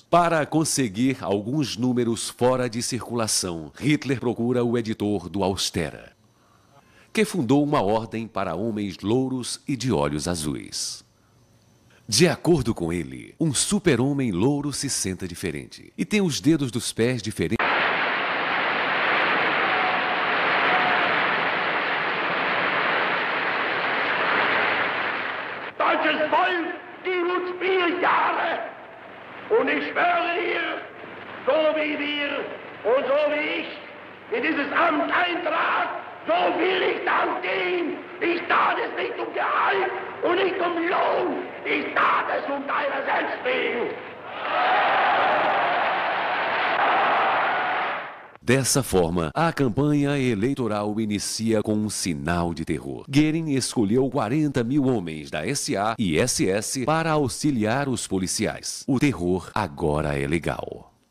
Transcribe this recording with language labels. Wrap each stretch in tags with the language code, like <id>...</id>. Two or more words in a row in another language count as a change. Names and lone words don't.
<pt>Para conseguir alguns números fora de circulação, Hitler procura o editor do Austera, que fundou uma ordem para homens louros e de olhos azuis. De acordo com ele, um super-homem louro se senta diferente e tem os dedos dos pés diferentes.</pt> <de>Deutsches Volk, die uns 4 Jahre, und ich schwöre hier, so wie wir und so wie ich in dieses Amt eintrat, so will ich dann gehen. Ich tat es nicht um Gehalt und nicht um Lohn, ich tat es um deiner selbst wegen.</de> <pt>Dessa forma, a campanha eleitoral inicia com um sinal de terror. Goering escolheu 40 mil homens da SA e SS para auxiliar os policiais. O terror agora é legal.</pt>